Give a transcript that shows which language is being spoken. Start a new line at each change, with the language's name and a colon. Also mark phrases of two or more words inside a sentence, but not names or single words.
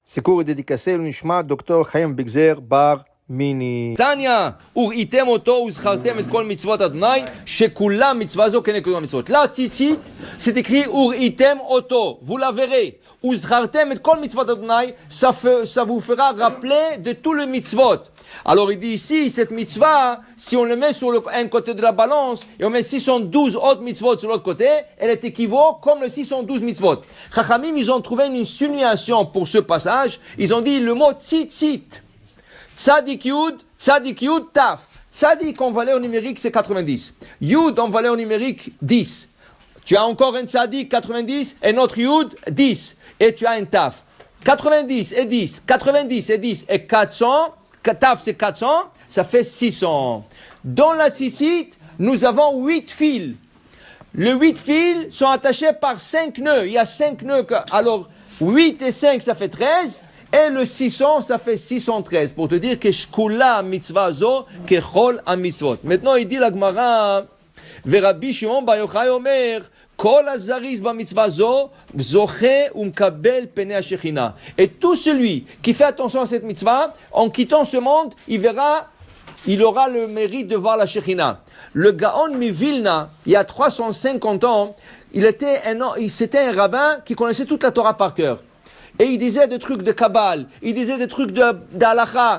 French: Ce cours est dédicacé au Nishma Dr. Chaim Bigzer Bar Mini.
Hebrew: Tanya, וראיתם אותו וזכרתם את כל מצוות אדוני, שכולם מצווה זו כנגד כל המצוות.
French: La tzitzit, c'est écrit
Hebrew: וראיתם אותו,
French: vous la verrez.
Hebrew: וזכרתם את כל מצוות אדוני,
French: ça vous fera rappeler de tout le mitzvot. Alors il dit ici, cette mitzvah, si on le met sur un côté de la balance, et on met 612 autres mitzvot sur l'autre côté, elle est équivaut comme le 612 mitzvot. Chachamim, ils ont trouvé une insinuation pour ce passage, ils ont dit le mot tzitzit. Tzadik Yud, Taf. Tzadik en valeur numérique, c'est 90. Yud en valeur numérique, 10. Tu as encore un Tzadik, 90, et notre Yud, 10. Et tu as un Taf. 90 et 10, 90 et 10 et 400, Taf c'est 400, ça fait 600. Dans la tzitzit, nous avons 8 fils. Les 8 fils sont attachés par 5 nœuds. Il y a 5 nœuds. Alors, 8 et 5, ça fait 13. Et le 600, ça fait 613. Pour te dire que
Hebrew: שקולה מצווה זו ככל המצוות.
French: Maintenant, il dit la Gemara,
Hebrew: רבי שמעון בר יוחאי אומר כל הזהיר במצווה זו זוכה ומקבל פני השכינה.
French: Et tout celui qui fait attention à cette mitzvah, en quittant ce monde, il aura le mérite de voir la Shechina. Le Gaon Mivilna, il y a 350 ans, c'était un rabbin qui connaissait toute la Torah par cœur. Et il disait des trucs de Kabbal, il disait des trucs d'Halacha.